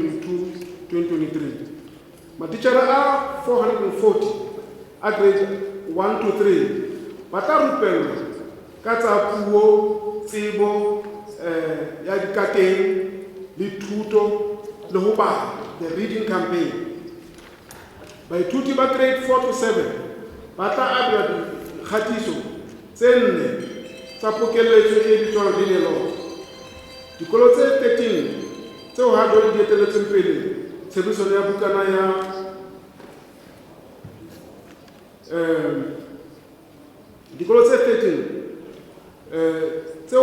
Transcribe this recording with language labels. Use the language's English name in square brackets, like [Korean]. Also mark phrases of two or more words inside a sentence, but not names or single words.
[Southern Sotho] 2022-2023 matitjhere a 440 a [English] grade 1 to 3 [Southern Sotho] ba tla rupellwa ka tsa puo tsebo ya dikateng le thuto le ho bala [English] the reading campaign [Southern Sotho] baithuti ba [English] grade 4 to 7 [Southern Sotho] ba tla abelwa dikgatiso tse 4 tsa pokeletso e bitswang Read-along. Dikolo tse 13 tseo ha jwale di etelletseng pele tshebediso ya bukana ya dikolo tse 13 tseo